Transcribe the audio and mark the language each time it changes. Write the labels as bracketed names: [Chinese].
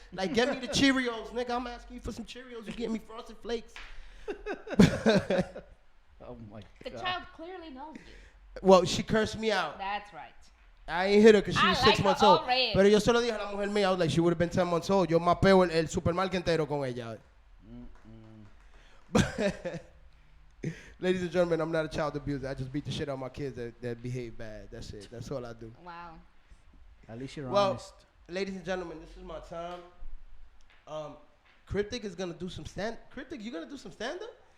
[English] Like, get me the Cheerios, nigga. I'm asking you for some Cheerios. You get me Frosted Flakes. Oh my The God. child clearly knows you. Well, she cursed me out. That's right. I ain't hit her because she was I 6 like months her old. already. [Spanish] Pero yo se lo dije a la mujer mía. [English] I was like, she would have been 10 months old. [Spanish] Yo mapeo el supermarket entero con ella. [English] Ladies and gentlemen, I'm not a child abuser. I just beat the shit out of my kids that behave bad. That's it. That's all I do. Wow. At least you're Well, honest. ladies and gentlemen, this is my time. Cryptic is gonna do some Cryptic, you gonna do some stand-up?